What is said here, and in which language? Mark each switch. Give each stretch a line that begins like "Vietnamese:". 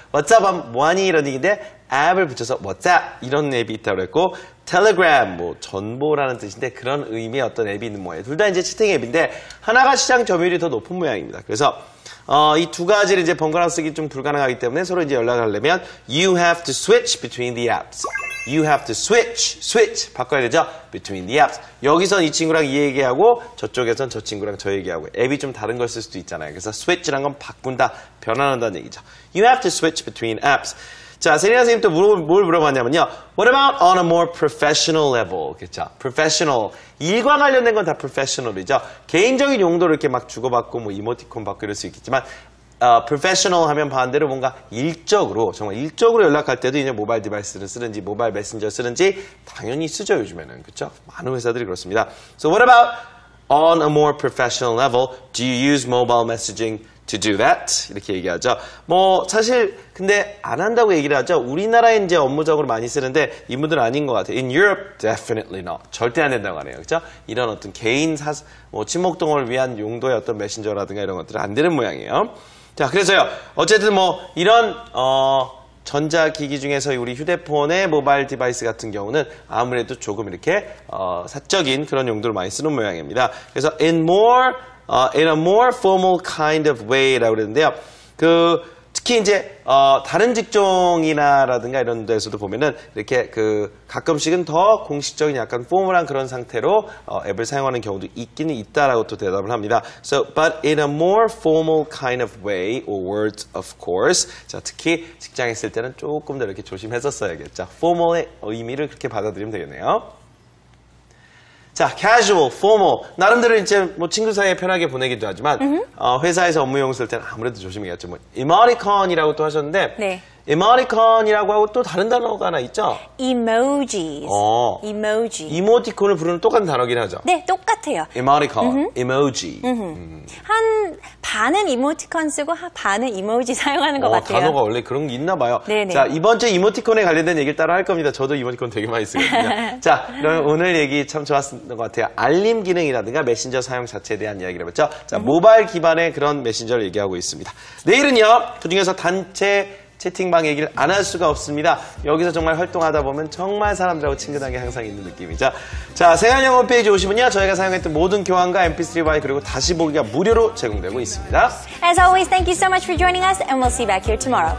Korean: WhatsApp 하면 뭐하니 이런 얘기인데 앱을 붙여서 WhatsApp 이런 앱이 있다고 했고 텔레그램 뭐 전보라는 뜻인데 그런 의미의 어떤 앱이 있는 모양이에요. 둘 다 이제 채팅 앱인데 하나가 시장 점유율이 더 높은 모양입니다. 그래서 이 두 가지를 이제 번갈아 쓰기 좀 불가능하기 때문에 서로 이제 연락을 하려면
English: you have to switch between the apps. You have to switch
Korean: 바꿔야 되죠?
English: between the apps.
Korean: 여기선 이 친구랑 이 얘기하고 저쪽에선 저 친구랑 저 얘기하고 앱이 좀 다른 걸 쓸 수도 있잖아요. 그래서 switch란 건 바꾼다, 변환한다는 얘기죠.
English: You have to switch between apps.
Korean: 자, 세리나 선생님 또 뭘 물어봤냐면요.
English: What about on a more professional level?
Korean: 그렇죠. professional. 일과 관련된 건 다 professional이죠. 개인적인 용도를 이렇게 막 주고받고 뭐 이모티콘 받고 이럴 수 있겠지만 professional 하면 반대로 뭔가 일적으로 정말 일적으로 연락할 때도 이제 모바일 디바이스를 쓰는지 모바일 메신저 쓰는지 당연히 쓰죠, 요즘에는. 그렇죠? 많은 회사들이 그렇습니다.
English: So what about on a more professional level? Do you use mobile messaging to do that?
Korean: 이렇게 얘기하죠. 뭐 사실 근데 안 한다고 얘기를 하죠. 우리나라에 이제 업무적으로 많이 쓰는데 이분들은 아닌 것 같아요.
English: In Europe, definitely not.
Korean: 절대 안 된다고 하네요. 그렇죠? 이런 어떤 개인 친목동을 위한 용도의 어떤 메신저라든가 이런 것들은 안 되는 모양이에요. 자, 그래서요. 어쨌든 뭐 이런 전자기기 중에서 우리 휴대폰의 모바일 디바이스 같은 경우는 아무래도 조금 이렇게 사적인 그런 용도를 많이 쓰는 모양입니다. 그래서
English: in a more formal kind of way
Korean: 라고 그랬는데요. 특히 이제 다른 직종이나라든가 이런 데서도 보면은 이렇게 가끔씩은 더 공식적인 약간 포멀한 그런 상태로 앱을 사용하는 경우도 있기는 있다라고 또 대답을 합니다.
English: So, but in a more formal kind of way, or words of course.
Korean: 자, 특히 직장에 있을 때는 조금 더 이렇게 조심해서 써야겠죠. formal의 의미를 그렇게 받아들이면 되겠네요. 자, casual, formal. 나름대로 이제 뭐 친구 사이에 편하게 보내기도 하지만 회사에서 업무용 쓸 때는 아무래도 조심해야겠죠. 뭐 emoticon이라고 또 하셨는데 네. emoticon이라고 하고 또 다른 단어가 하나 있죠?
English: emojis. emoji.
Korean: 이모티콘을 부르는 똑같은 단어긴 하죠? 네, 똑같아요.
English: emoticon, emoji.
Korean: 한 반은 이모티콘 쓰고 반은 이모지 사용하는 것 같아요. 단어가 원래 그런 게 있나 봐요. 네네. 자, 이번 주 이모티콘에 관련된 얘기를 따로 할 겁니다. 저도 이모티콘 되게 많이 쓰거든요. 자, 그럼 오늘 얘기 참 좋았던 것 같아요. 알림 기능이라든가 메신저 사용 자체에 대한 이야기를 해봤죠. 자, 모바일 기반의 그런 메신저를 얘기하고 있습니다. 내일은요, 그중에서 단체 채팅방 얘기를 안 할 수가 없습니다. 여기서 정말 활동하다 보면 정말 사람들하고 친근하게 항상 있는 느낌이죠. 자, 생활영 홈페이지 오시면요, 저희가 사용했던 모든 교환과 mp3 파일 그리고 다시 보기가 무료로 제공되고 있습니다.
English: As always, thank you so much for joining us, and we'll see you back here tomorrow.